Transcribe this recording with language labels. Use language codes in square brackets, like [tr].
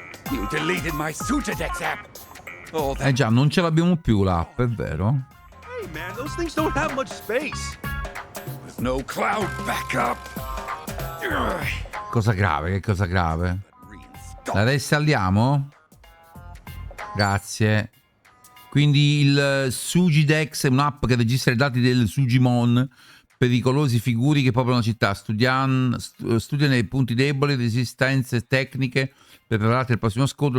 [en] You deleted my Sujidex app. Oh, that... [it] già, non ce l'abbiamo più l'app, è vero? [en] Hey man, those things don't have much space. With no cloud backup. [it] Cosa grave, che cosa grave? La reinstalliamo? Grazie. Quindi il Sujidex è un'app che registra i dati del Sujimon, pericolosi figuri che popolano la città, studiano i punti deboli, resistenze tecniche per prepararti al prossimo scontro.